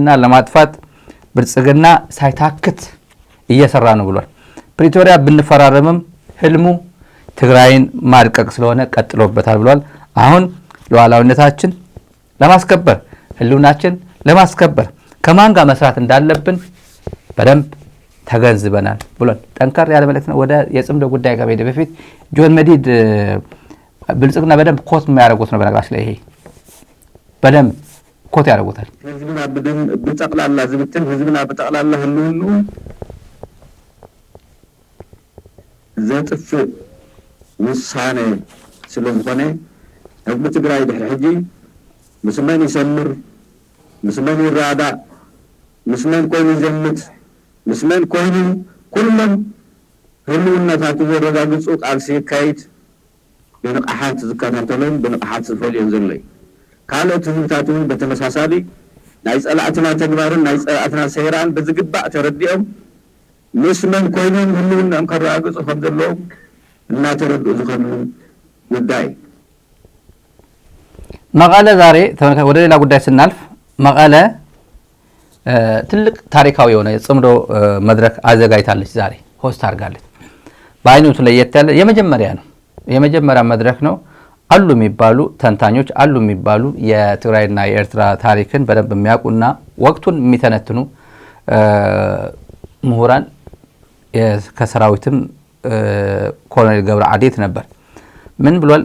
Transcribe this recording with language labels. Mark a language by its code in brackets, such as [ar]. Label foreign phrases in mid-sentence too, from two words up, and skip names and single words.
[am] ለማጥፋት ብልጽግና ሳይታክት እየሰራ ነው ብሏል። ፕሪቶሪያ ብንፈራረምም ህልሙ ትግራይን ማድቀቅ ስለሆነ ቀጥሎበታል ብሏል። አሁን ሉዓላዊነታችን ለማስከበር ህልውናችን ለማስከበር ከማን ጋር መስራት እንዳለብን በደንብ ተገንዝበናል ብሏል። ጠንከር ያለ መልእክት ነው። ወደ የጽምዶ ጉዳይ ከመሄድ በፊት ጆን መዲድ ብልጽግና በደንብ ኮት የሚያደርጉት ነው። በነገራችን ላይ ይሄ በደንብ ኮት ያደርጉታል። [ti] ህዝብና በጠቅላላ ዝብትን ህዝብና በጠቅላላ ህልውኑ ዘጥፍ ውሳኔ ስለሆነ ህዝብ ትግራይ ድሕሪ ሕጂ ምስመን ይሰምር ምስመን ይራዳ ምስመን ኮይኑ ይዘምት ምስመን ኮይኑ ኩሎም ህልውነታቱ ዘረጋግፁ ቃልሲ ይካይድ ብንቕሓት ዝከታተሎን ብንቕሓት ዝፈልዮን ዘለይ ካልኦት ህዝብታት እውን በተመሳሳሊ ናይ ፀላእትና ተግባርን ናይ ፀላእትና ሴራን ብዝግባእ ተረዲኦም ምስመን ኮይኖም ህልውናኦም ከረጋግፁ ከም ዘለዎም እናተረድኡ ዝኸዱ ጉዳይ። [am] መቀለ ዛሬ ወደ ሌላ ጉዳይ ስናልፍ መቀለ ትልቅ ታሪካዊ የሆነ የጽምዶ መድረክ አዘጋጅታለች። ዛሬ ሆስት አድርጋለች። በአይነቱ ለየት ያለ የመጀመሪያ ነው። የመጀመሪያ መድረክ ነው። አሉ የሚባሉ ተንታኞች አሉ የሚባሉ የትግራይና የኤርትራ ታሪክን በደንብ የሚያውቁና ወቅቱን የሚተነትኑ ምሁራን ከሰራዊትም ኮሎኔል ገብረ አዴት ነበር። ምን ብሏል?